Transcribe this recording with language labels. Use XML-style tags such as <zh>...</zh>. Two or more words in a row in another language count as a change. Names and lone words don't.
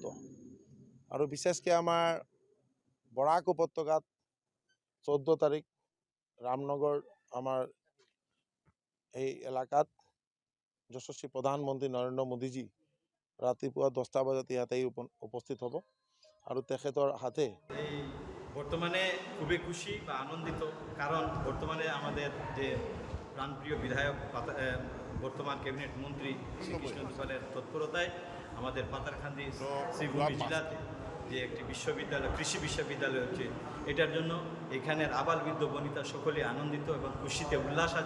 <as>আৰু বিশেষকৈ আমাৰ বৰাক উপত্যকাত 14 তাৰিখ ৰামনগৰ আমাৰ এই এলেকাত যশস্বী প্ৰধানমন্ত্ৰী নৰেন্দ্ৰ মোদীজী রাতিপুয়া 10টা বাজাতে ইয়াতেই উপস্থিত হব আৰু তেখেতৰ হাতে</as> <bn>বর্তমানে খুবই খুশি বা আনন্দিত, কারণ বর্তমানে আমাদের যে প্রাণপ্রিয় বিধায়ক বর্তমান ক্যাবিনেট মন্ত্রী শ্রী কৃষ্ণেন্দু পালের তৎপরতায় আমাদের পাতারকান্দি শ্রীভূমি জেলাতে যে একটি বিশ্ববিদ্যালয়, কৃষি বিশ্ববিদ্যালয় হচ্ছে, এটার জন্য এখানের আবাল বৃদ্ধ বনিতা সকলে আনন্দিত এবং খুশিতে উল্লাস আছে।</bn>